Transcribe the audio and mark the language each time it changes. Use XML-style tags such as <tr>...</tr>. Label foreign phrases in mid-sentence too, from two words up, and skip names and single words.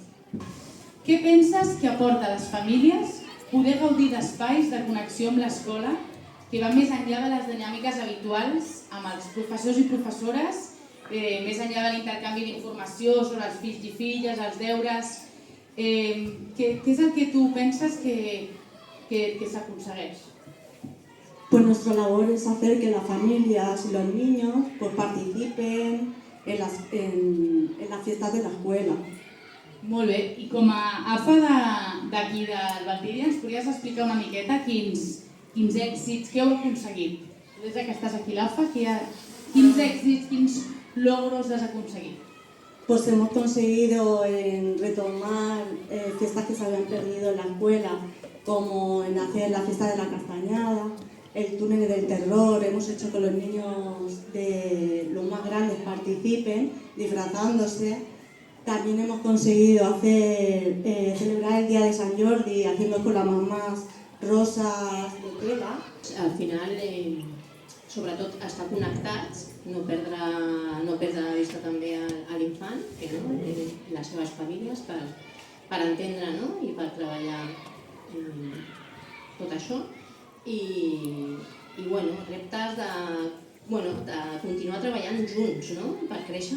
<ca>Què penses que aporta a les famílies poder gaudir d'espais de connexió amb l'escola que van més enllà de les dinàmiques habituals amb els professors i professores, més enllà de l'intercanvi d'informació sobre els fills i filles, els deures? Què és el que tu penses que s'aconsegueix?</ca> <es>Pues nuestra labor es hacer que las familias y los niños pues participen en las fiestas de la escuela.</es> <ca>Molt bé, i com a AFA d'aquí del Valtiri ens podries explicar una miqueta quins èxits, què heu aconseguit? Des que estàs aquí a l'AFA, quins èxits, quins logros has aconseguit?</ca> <es>Pues hemos conseguido retomar fiestas que se habían perdido en la escuela, como en hacer la fiesta de la castañada, el túnel del terror. Hemos hecho que los niños de los más grandes participen disfrazándose. También hemos conseguido celebrar el Día de Sant Jordi haciendo con las mamás rosas de tela.</es> <ca>Al final, sobretot, estar connectats, no perdre de vista també a l'infant, les seves famílies, per entendre i per treballar tot això. I reptes de continuar treballant junts per créixer.</ca>